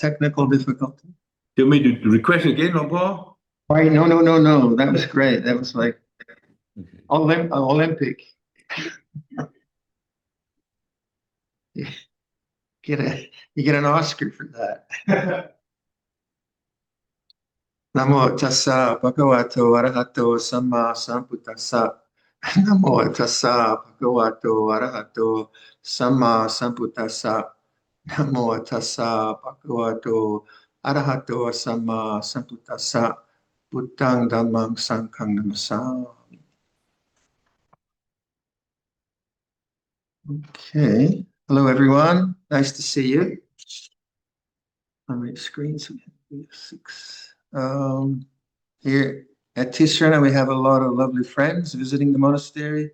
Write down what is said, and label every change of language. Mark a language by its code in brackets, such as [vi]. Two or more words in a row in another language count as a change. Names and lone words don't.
[en] Technical difficulty. Do you want me to request again, Paul? Wait, no. That was great. That was like Olympic. You get an Oscar for that. [pi] Namo tassa bhagavato arahato samma sambuddhassa. Namo tassa bhagavato arahato samma sambuddhassa. Namo tassa bhagavato arahato samma sambuddhassa. Buddhang dhammang sanghang namasami. [en] Okay. Hello, everyone. Nice to see you. How many screens we have? 6. Here at Tisarana, we have a lot of lovely friends visiting the monastery.